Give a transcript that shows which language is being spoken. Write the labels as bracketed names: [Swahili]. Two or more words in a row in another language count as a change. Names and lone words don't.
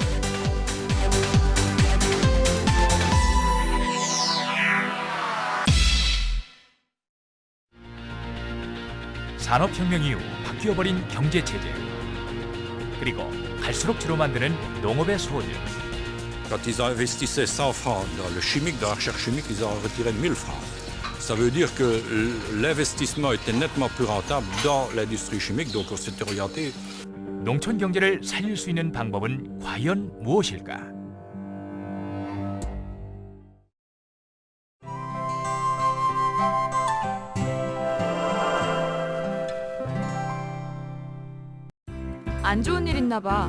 [Korean] 산업혁명 이후 바뀌어버린 경제체제, 그리고 갈수록 주로 만드는 농업의 소득. [French] Quand ils investissaient 100 francs dans le chimique, dans la recherche chimique, ils en retiraient 1000 francs. Ça veut dire que l'investissement était nettement plus rentable dans l'industrie chimique, donc on s'était orienté. [Korean] 농촌 경제를 살릴 수 있는 방법은 과연 무엇일까? 안 좋은 일 있나 봐.